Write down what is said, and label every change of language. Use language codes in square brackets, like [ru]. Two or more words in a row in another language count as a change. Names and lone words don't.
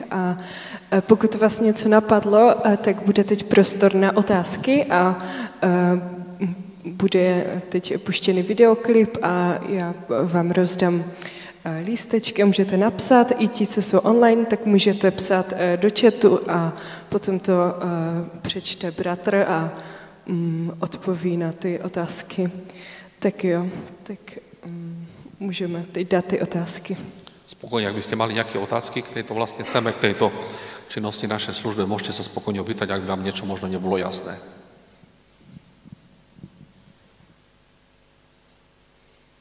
[cs] A pokud vás něco napadlo, tak bude teď prostor na otázky a bude teď puštěný videoklip a já vám rozdám lístečky, můžete napsat. I ti, co jsou online, tak můžete psát do chatu a potom to přečte bratr a odpoví na ty otázky. Tak jo, tak můžeme teď dát ty otázky. [sk] Spokojne, ak by ste mali nejaké otázky k tejto vlastne téme, k tejto činnosti našej službe, môžete sa spokojne opýtať, ak vám niečo možno nebolo jasné.